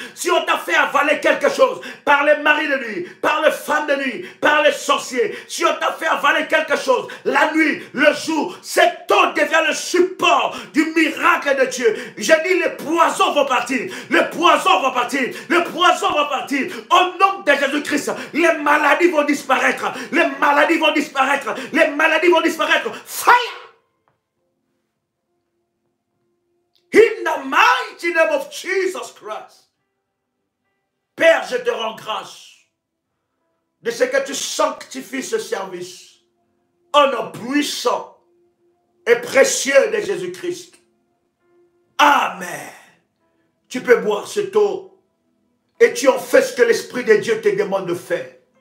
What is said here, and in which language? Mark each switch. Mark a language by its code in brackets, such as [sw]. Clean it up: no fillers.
[fr] Si on t'a fait avaler quelque chose, par les maris de nuit, par les femmes de nuit, par les sorciers, si on t'a fait avaler quelque chose, la nuit, le jour, cet eau devient le support du miracle de Dieu. J'ai dit, les poisons vont partir. Le poison va partir. Le poison va partir. Au nom de Jésus-Christ, les maladies vont disparaître. Les maladies vont disparaître. Les maladies vont disparaître. [en] Fire! In the mighty name of Jesus Christ. [fr] Père, je te rends grâce de ce que tu sanctifies ce service. Au nom puissant et précieux de Jésus-Christ. Amen. Tu peux boire cette eau et tu en fais ce que l'Esprit de Dieu te demande de faire.